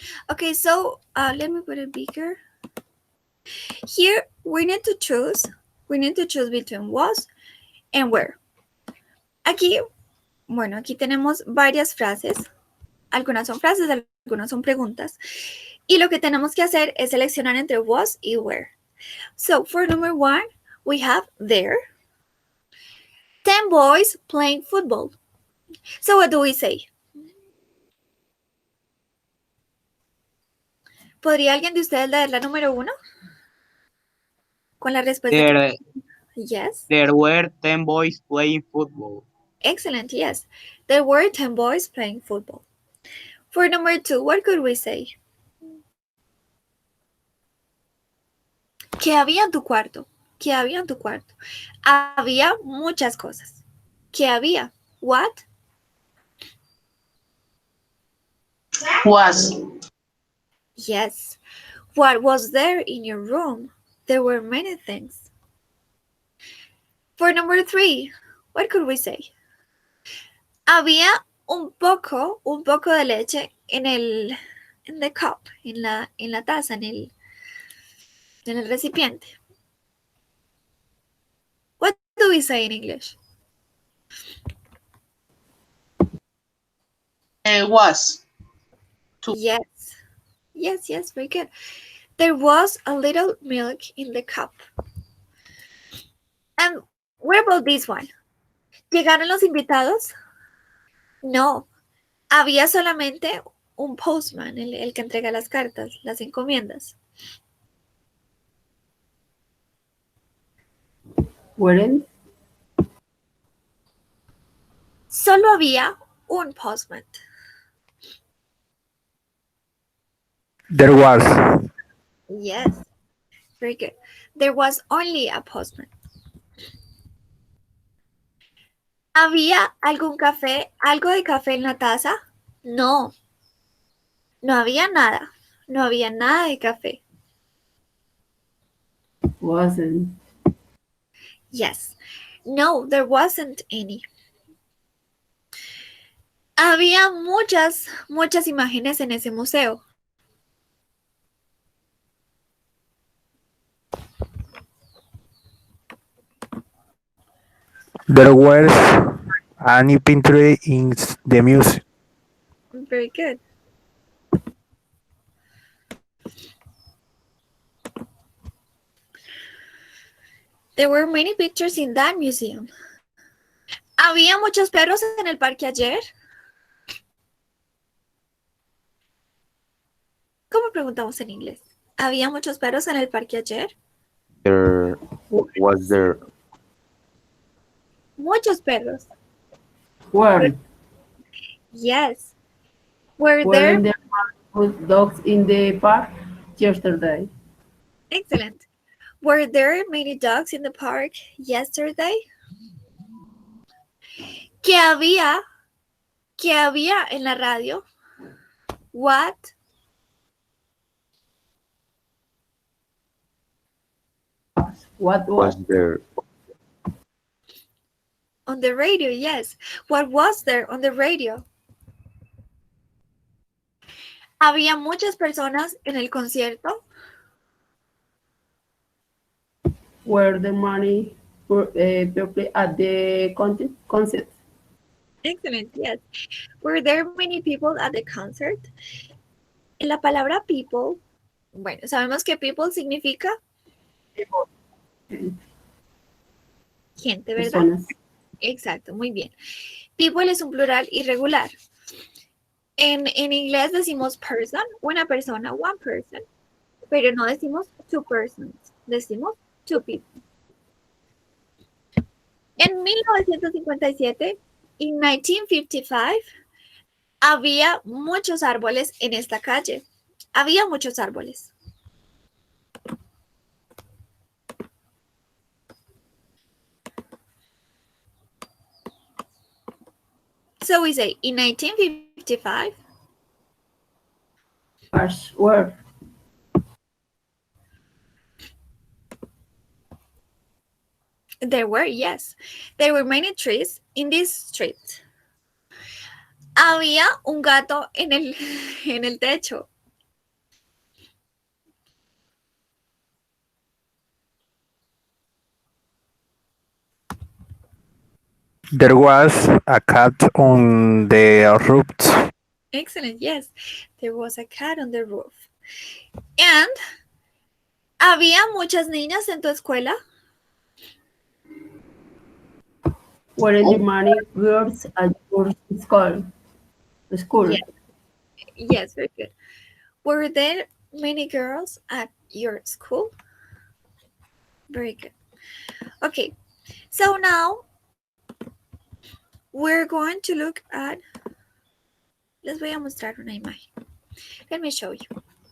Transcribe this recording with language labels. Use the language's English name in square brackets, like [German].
[English] Okay, so let me put it bigger. Here we need to choose between was and were. [Spanish] Aquí tenemos varias frases. Algunas son frases, algunas son preguntas. Y lo que tenemos que hacer es seleccionar entre was y were. [English] So for number 1, we have there. 10 boys playing football. So what do we say? [Spanish] ¿Podría alguien de ustedes leer la número 1? Con la respuesta. [English] There, Yes. there were 10 boys playing football. Excellent, yes. There were 10 boys playing football. For number 2, what could we say? [Spanish] ¿Qué había en tu cuarto? ¿Qué había en tu cuarto? Había muchas cosas. ¿Qué había? [English] What? Was. Yes. What was there in your room? There were many things. For number 3, what could we say? [Spanish] Había un poco de leche en [English] the cup, [Spanish] en la taza, en el recipiente. [English] What do we say in English? Was. Yes. Yes, very good. There was a little milk in the cup. And what about this one? [Spanish] ¿Llegaron los invitados? No. Había solamente un postman, el que entrega las cartas, las encomiendas. [English] Weren't. [Spanish] Solo había un postman. [English] There was. Yes. Very good. There was only a postman. [Spanish] ¿Había algo de café en la taza? No. No había nada. No había nada de café. [English] Wasn't. Yes. No, there wasn't any. [Spanish] Había muchas imágenes en ese museo. [English] There was a new picture in the museum. Very good. There were many pictures in that museum. [Spanish] ¿Había muchos perros en el parque ayer? ¿Cómo preguntamos en inglés? ¿Había muchos perros en el parque ayer? [English] Was there [Spanish] Muchos perros. [English] Were. Yes. Were Weren't there? there dogs in the park yesterday? Excellent. Were there many dogs in the park yesterday? [Spanish] ¿Qué había en la radio? [English] What? What was was? there On the radio, yes. What was there on the radio? [Spanish] ¿Había muchas personas en el concierto? [English] Were the money people at the concert? Excellent, yes. Were there many people at the concert? [Spanish] La palabra people, bueno, sabemos que people significa gente, ¿verdad? Personas. Exacto, muy bien. People es un plural irregular. En inglés decimos person, una persona, [English] one person, [Spanish] pero no decimos [English] two persons, [Spanish] decimos [English] two people. [Spanish] En 1957, en 1955, había muchos árboles en esta calle. Había muchos árboles. [English] So we say, in 1955, Were. there were, yes, there were many trees in this street. [Spanish] Había un gato en el techo. [English] There was a cat on the roof. Excellent, yes, there was a cat on the roof. [Spanish] And había muchas niñas en tu escuela. [English] Weren't there many girls at your school? School. Yes. Yes, very good. Were there many girls at your school? Very good. Okay, so now we're going to look at, [Spanish] les voy a mostrar una imagen. [English] Let me show you.